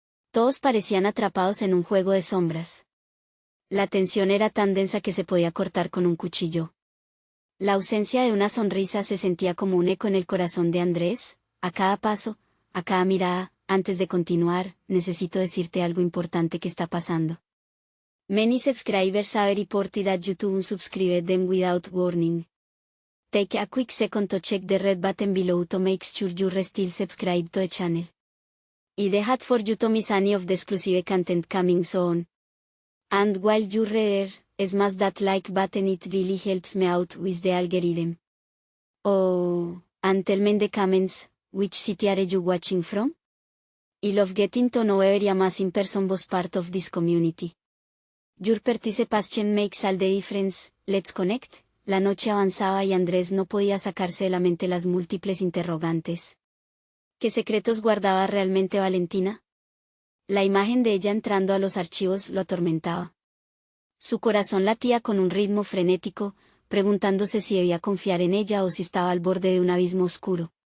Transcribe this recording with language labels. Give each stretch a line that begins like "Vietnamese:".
Spanish: Todos parecían atrapados en un juego de sombras. La tensión era tan densa que se podía cortar con un cuchillo. La ausencia de una sonrisa se sentía como un eco en el corazón de Andrés. A cada paso, a cada mirada, antes de continuar: «Necesito decirte algo importante que está pasando.
English: Many subscribers have reported that YouTube unsubscribed them without warning. Take a quick second to check the red button below to make sure you're still subscribed to the channel. I the hat for you to miss any of the exclusive content coming soon. And while you're there, smash that like button, it really helps me out with the algorithm. Oh, and tell me in the comments, which city are you watching from? I love getting to know every amazing person was part of this community. Your participation makes all the difference. Let's connect».
Spanish: La noche avanzaba y Andrés no podía sacarse de la mente las múltiples interrogantes. ¿Qué secretos guardaba realmente Valentina? La imagen de ella entrando a los archivos lo atormentaba. Su corazón latía con un ritmo frenético, preguntándose si debía confiar en ella o si estaba al borde de un abismo oscuro.